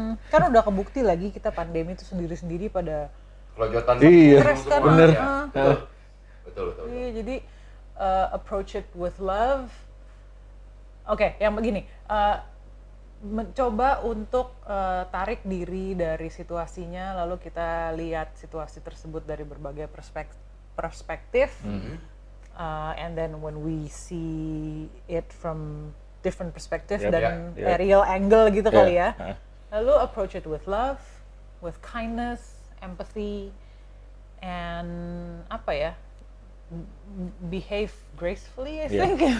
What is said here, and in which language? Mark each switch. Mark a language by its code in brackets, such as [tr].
[id] Kan udah kebukti lagi kita pandemi itu sendiri-sendiri pada kelojotan. Iya, kan, bener. Betul. Iya, jadi [en] approach it with love. [id] Oke, yang begini, mencoba untuk tarik diri dari situasinya, lalu kita lihat situasi tersebut dari berbagai perspektif. [en] And then when we see it from different perspective [id] dan [en] aerial angle [id] gitu kali ya, lalu [en] approach it with love, with kindness, empathy, and [id] apa ya, [en] behave gracefully, I think.